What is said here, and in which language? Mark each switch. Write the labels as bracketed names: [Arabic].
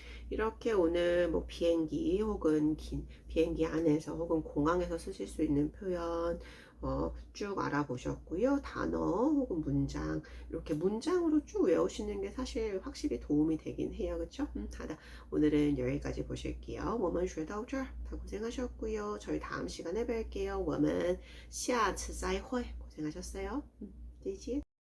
[Korean] 이렇게 오늘 뭐 비행기 혹은 비행기 안에서 혹은 공항에서 쓰실 수 있는 표현 쭉 알아보셨고요. 단어 혹은 문장 이렇게 문장으로 쭉 외우시는 게 사실 확실히 도움이 되긴 해요. 그렇죠? 오늘은 여기까지 보실게요. [Chinese] 我们学到这儿 [Korean] 다 고생하셨고요. 저희 다음 시간에 뵐게요. [Chinese] 我们下次再会 [Korean] 고생하셨어요. [Chinese] 再见